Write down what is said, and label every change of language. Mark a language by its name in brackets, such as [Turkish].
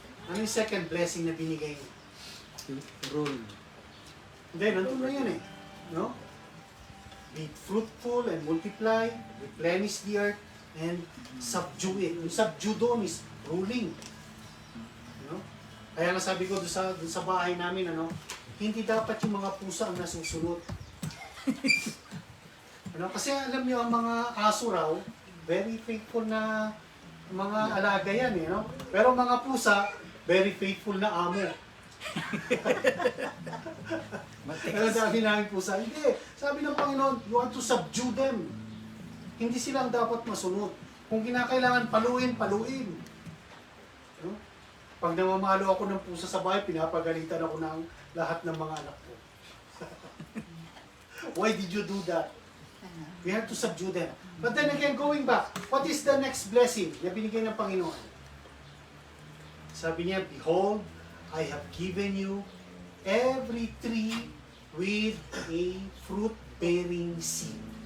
[Filipino] Ano yung second blessing na binigay niya? [English] Rule. [Filipino] Hindi, nandun na yun eh. No? [English] Be fruitful and multiply, replenish the earth, and subdue it. [Filipino] Yung subdue doon is ruling. No? Kaya nga sabi ko doon sa bahay namin, hindi dapat yung mga pusa ang nasusunod. Kasi alam niyo, ang mga aso raw, [English] very faithful [Filipino] na mga alaga yan eh. Pero mga pusa, [English] very faithful [Filipino] na amo. Pero sabi namin pusa, hindi. Sabi ng Panginoon, [English] you are to subdue them. [Filipino] Hindi silang dapat masunod. Kung kinakailangan paluin, paluin. Pag namamalo ako ng pusa sa bahay, pinapagalitan ako ng lahat ng mga anak ko. [English] Why did you do that? We have to subdue them. But then again, going back, what is the next blessing [Filipino] na binigay ng Panginoon? Sabi niya, [English] behold, I have given you every tree with a fruit-bearing seed.